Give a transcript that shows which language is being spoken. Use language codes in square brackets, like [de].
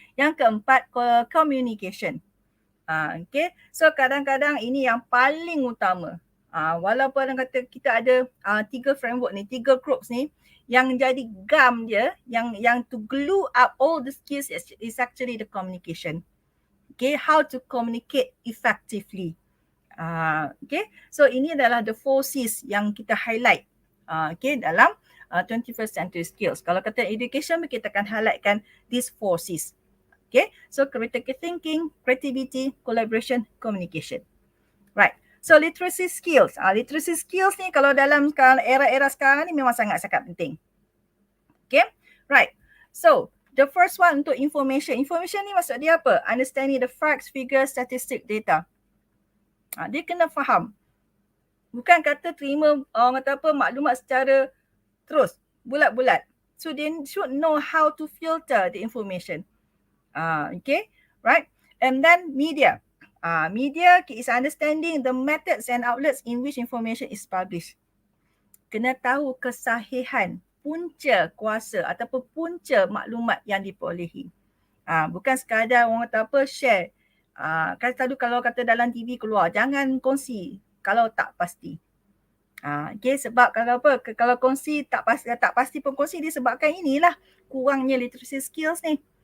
[ms] Yang keempat, communication. So kadang-kadang ini yang paling utama. [en] Walaupun kata kita ada 3 framework ni, 3 groups ni, yang jadi gam dia, yang to glue up all the skills is actually the communication. How to communicate effectively. So ini adalah the 4 C's yang kita highlight dalam 21st century skills. [ms] Kalau kata education, kita akan highlightkan these 4 C's. [en] So critical thinking, creativity, collaboration, communication. [ms] Right. So literacy skills. Literacy skills ni kalau dalam era-era sekarang ni memang sangat-sangat penting. Right. [en] So the first one untuk information. Information ni maksud dia apa? Understanding the facts, figures, statistic, data. Dia kena faham. [ms] Bukan kata terima orang kata apa maklumat secara terus, bulat-bulat. [en] So they should know how to filter the information. Right. And then media. Media is understanding the methods and outlets in which information is published. [ms] Kena tahu kesahihan, punca kuasa ataupun punca maklumat yang diperolehi. Bukan sekadar orang kata apa share. Kan selalu kalau kata dalam TV keluar, jangan kongsi kalau tak pasti. Sebab kalau apa, kalau kongsi tak pasti pun kongsi disebabkan inilah kurangnya literacy skills ni.